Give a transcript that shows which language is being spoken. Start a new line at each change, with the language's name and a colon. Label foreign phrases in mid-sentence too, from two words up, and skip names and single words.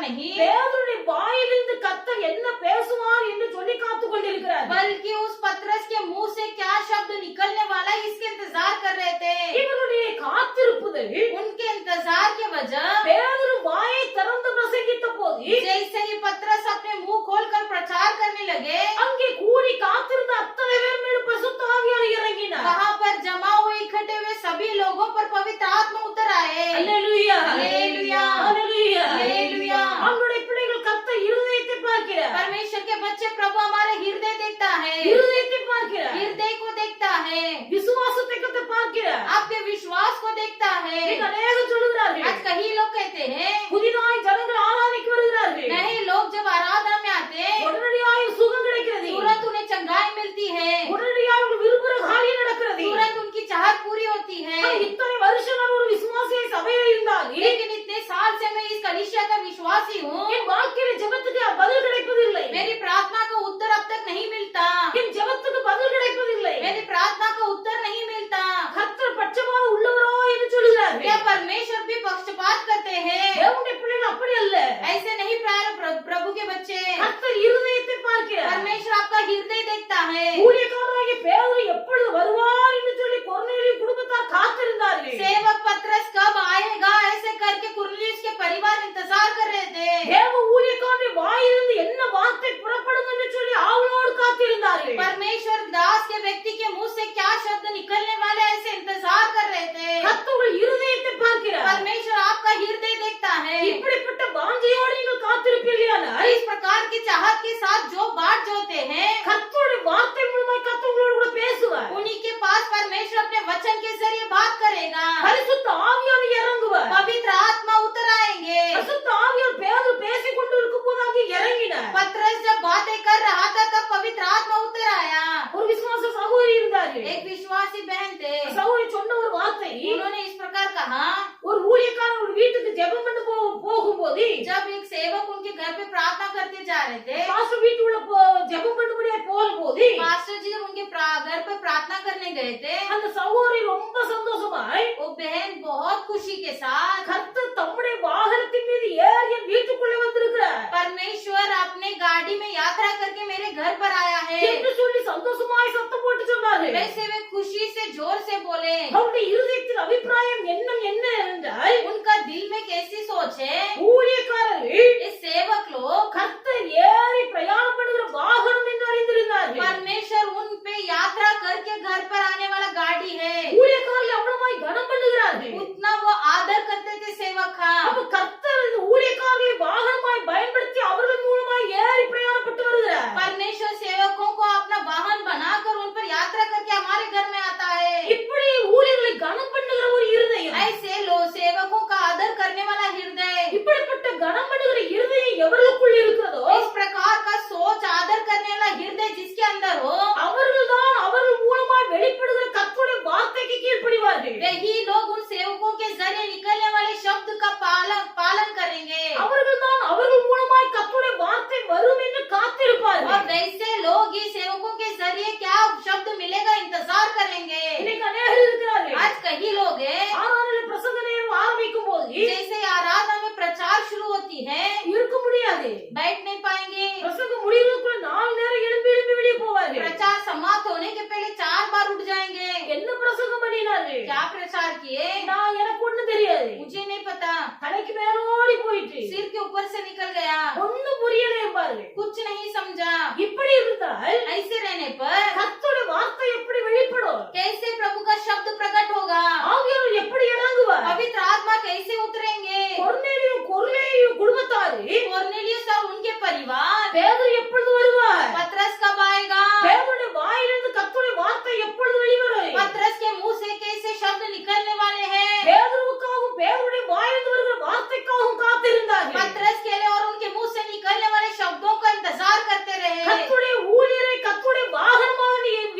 Tamil: பேதுருடைய வாயிலிருந்து கர்த்தர் என்ன பேசுவார் என்று சொல்லி காத்து கொண்டிருக்கிறார்.
Hindi: बल्कि उस पतरस के मुंह से क्या शब्द निकलने वाला है इसके इंतजार कर रहे थे।
Tamil: இவருடைய காத்திருப்புதல்
Hindi: उनके इंतजार की वजह
Tamil: பேதுரு வாயை திறந்து பிரசங்கித்த போது
Hindi: जैसे ही पतरस अपने मुंह खोलकर प्रचार करने लगे,
Tamil: அங்கே கூடி காத்திருந்த அத்தனை பேர் மேல் பரிசுத்த ஆவியானவர் இறங்கினார்.
Hindi: वहाँ पर जमा हुए इकट्ठे हुए सभी लोगों पर पवित्र आत्मा उतर आए।
Tamil: அல்லேலூயா அல்லேலூயா, அல்லேலூயா அல்லேலूया। அவருடைய பிள்ளைகள் கர்த்தர் இருதயத்தை பார்க்கிறார்.
Hindi: परमेश्वर के बच्चे प्रभु हमारे हृदय देखता है,
Tamil: இருதயத்தை பார்க்கிறார்.
Hindi: हृदय को देखता है,
Tamil: விசுவாசத்தை கர்த்தர் பார்க்கிறார்.
Hindi: आपके विश्वास को देखता है।
Tamil: இன்னைக்கு அநேகர் சொல்லுகிறார்கள்,
Hindi: आज कई लोग कहते हैं
Tamil: புதிதாய் ஜனங்கள் ஆராதனைக்கு வருகிறார்கள்,
Hindi: नहीं, लोग जब आराधना में आते हैं
Tamil: உடனடியாக சுகம் கிடைக்கிறது,
Hindi: तुरंत उन्हें चंगाई मिलती है,
Tamil: உடனடியாக அவர்கள் விரும்புகிற காரியம் நடக்கிறது.
Hindi: तुरंत उनकी चाहत पूरी होती है।
Tamil: ஆனால் இத்தனை வருஷம் நான் ஒரு விசுவாசியை சபையில் இருந்தாலும்
Hindi: लेकिन इतने साल से मैं इस कलीसिया का विश्वासी हूँ,
Tamil: என் வாழ்க்கையில ஜெபத்துக்கு பதில் கிடைப்பதில்லை.
Hindi: मेरी प्रार्थना का उत्तर अब तक नहीं मिलता,
Tamil: என் ஜெபத்துக்கு பதில் கிடைப்பதில்லை.
Hindi: मेरी प्रार्थना का उत्तर नहीं मिलता।
Tamil: கர்த்தர் பட்சமாக உள்ளவரோ என்று சொல்கிறார்.
Hindi: क्या परमेश्वर भी पक्षपात करते हैं?
Tamil: தேவனுடைய பிள்ளைகள் அப்படி அல்ல.
Hindi: ऐसे नहीं प्रभु के बच्चे।
Tamil: கர்த்தர் இருதயத்தை பார்க்கிறார்.
Hindi: परमेश्वर आपका हृदय देखता है।
Tamil: ஊழியக்காரராகிய பேதுரு எப்பொழுது வருவார் என்று சொல்லி கொர்நேலியு குடும்பத்தார் காத்திருந்தார்கள்.
Hindi: सेवक पतरस कब आएगा ऐसे करके कुरनेलियुस के परिवार इंतजार कर रहे थे।
Tamil: தேவ ஊழியக்காரனுடைய வாயிலிருந்து என்ன வார்த்தை புறப்படும் என்று சொல்லி ஆவலோடு காத்திருந்தார்கள்.
Hindi: परमेश्वर दास के व्यक्ति के मुंह से क्या शब्द निकलने वाले ऐसे इंतजार कर रहे थे।
Tamil: கர்த்தர் இருதயத்தை பார்க்கிறார்.
Hindi: परमेश्वर आपका हृदय देखता है।
Tamil: இப்படிப்பட்ட வாஞ்சையோடு நீங்கள் காத்திருப்பீர்களானால்
Hindi: इस प्रकार की चाहत के साथ जो बाट जोते हैं,
Tamil: கர்த்தருடைய வார்த்தை மூலமாய் கர்த்தர் உங்களோடு கூட பேசுவார்.
Hindi: उन्हीं के पास परमेश्वर अपने वचन के जरिए बात करेगा।
Tamil: பரிசுத்த ஆவியானவர் இறங்குவார்.
Hindi: पवित्र आत्मा उतर आएंगे।
Tamil: பரிசுத்த ஆவியானவர் பேதுரு பேசிக் கொண்டு இருக்கும்போது அங்கே இறங்கினார்.
Hindi: पतरस जब बातें कर रहा था तब पवित्र आत्मा उतर आया।
Tamil: ஒரு விசுவாச சகோதரி இருந்தார்கள்.
Hindi: एक विश्वासी बहन थे,
Tamil: சகோதரி சொன்ன ஒரு வார்த்தை,
Hindi: उन्होंने इस प्रकार कहा,
Tamil: ஒரு ஊழியக்காரர் ஒரு வீட்டுக்கு ஜெபம் பண்ண போகும்போது
Hindi: जब एक सेवक उनके घर पे प्रार्थना करते जा रहे थे,
Tamil: பாஸ்டர் வீட்டுக்குள்ள ஜெபம் பண்ணும்படியா போகும்போது
Hindi: पास्टर जी जब उनके घर पे प्रार्थना करने गए थे,
Tamil: அந்த சகோதரி ரொம்ப சந்தோஷமாய்
Hindi: वो बहन बहुत खुशी के साथ,
Tamil: கர்த்தர் தம்முடைய வாகனத்தின் மீது ஏறி என் வீட்டுக்குள்ளே வந்திருக்கிறார்
Hindi: परमेश्वर अपने गाड़ी में यात्रा करके मेरे घर पर आया है,
Tamil: என்று சொல்லி சந்தோஷமாய் சத்தம் போட்டு சொன்னார்கள்.
Hindi: वैसे वे खुशी से जोर से बोले।
Tamil: அவருடைய இருதயத்தின் அபிப்பிராயம் எண்ணம் என்ன என்றால்,
Hindi: उनका दिल में कैसी सोच है,
Tamil: ஊழியக்காரர்கள்
Hindi: इस सेवक लोग
Tamil: கர்த்தர் ஏறி பிரயாணம் பண்ணுகிற வாகனம் என்று அறிந்திருந்தார்கள்.
Hindi: परमेश्वर उन पे यात्रा करके घर पर आने वाला गाड़ी है,
Tamil: ஊழியக்காரர்கள் அவ்வளவாய் கனம் பண்ணுகிறார்கள்.
Hindi: उतना वो आदर करते थे सेवक का।
Tamil: அப்ப கர்த்தர் இந்த ஊழியக்காரர்களை வாகனமாய் பயன்படுத்தி அவர்கள் மூலமாய் ஏறி பிரயாணப்பட்டு வருகிறார்.
Hindi: परमेश्वर सेवकों को अपना वाहन बनाकर उन पर यात्रा करके हमारे घर में आता है।
Tamil: இப்படி ஊழியர்களை கனம் பண்ணுகிற ஒரு இருதயம்,
Hindi: ऐसे लोग सेवकों का आदर करने वाला हृदय,
Tamil: இப்படிப்பட்ட கனம் பண்ணுகிற இருதயம் எவர்களுக்குள் இருக்கிறதோ
Hindi: इस प्रकार का सोच आदर करने वाला हृदय जिसके अंदर हो,
Tamil: அவர்கள்தான் அவர்கள் மூலமாய் வெளிப்படுகிற கர்த்தருடைய வார்த்தைக்கு கீழ்ப்படிவார்கள்.
Hindi: वही लोग उन सेवकों के जरिए निकलने वाले शब्द का पालन करेंगे।
Tamil: அவர்கள்தான் அவர்கள் மூலமாய் கர்த்தருடைய வார்த்தை வரும் என்று காத்திருப்பார்கள்.
Hindi: और वैसे लोग ही सेवकों के जरिए क्या शब्द मिलेगा इंतजार करेंगे।
Tamil: இன்னைக்கு அநேகர் இருக்கிறார்கள்.
Hindi: आज कई लोग हैं,
Tamil: ஆராதனையில பிரசங்க நேரம் ஆரம்பிக்கும் போது
Hindi: जैसे आराधना में प्रचार शुरू होती है,
Tamil: இருக்க முடியாது.
Hindi: बैठ नहीं पाएंगे।
Tamil: பிரசங்கம் முடிகிறதுக்குள்ள 4 நேரம் எழும்பி வெளியே போவார்கள்.
Hindi: प्रचार समाप्त होने के पहले 4 बार उठ जाएंगे।
Tamil: என்ன பிரசங்கம் பண்ணினார்கள்?
Hindi: क्या प्रचार किए,
Tamil: எனக்கு ஒண்ணும் தெரியாது.
Hindi: मुझे नहीं पता,
Tamil: தலைக்கு மேலோடி போயிட்டு
Hindi: सिर के ऊपर से निकल गया,
Tamil: ஒண்ணும் புரியல என்பார்கள்.
Hindi: कुछ नहीं समझा।
Tamil: இப்படி இருந்தால்
Hindi: ऐसे रहने पर
Tamil: கர்த்தருடைய வார்த்தை எப்படி வெளிப்படும்?
Hindi: कैसे प्रभु का शब्द प्रकट होगा,
Tamil: ஆவியானவர் எப்படி இறங்குவார்?
Hindi: पवित्र आत्मा कैसे उतरेंगे।
Tamil: கொர்நேலியும் குடும்பத்தாரு
Hindi: कोर्नेलियुस और उनके परिवार,
Tamil: பேதுரு எப்பொழுது வருவார்?
Hindi: पतरस कब आएगा,
Tamil: பேதுருடைய வாயிலிருந்து கர்த்தருடைய வார்த்தை எப்பொழுது வெளிவரும்?
Hindi: पतरस के मुंह से कैसे शब्द निकलने वाले हैं।
Tamil: பேதுருவுக்காகவும் பேதுருடைய வாயிலிருந்து வருகிற வார்த்தைக்காகவும் காத்திருந்தார்கள்.
Hindi: पतरस के लिए और उनके मुंह से निकलने वाले शब्दों का इंतजार करते रहे।
Tamil: கர்த்தருடைய ஊழியரை கர்த்தருடைய வாகனமாக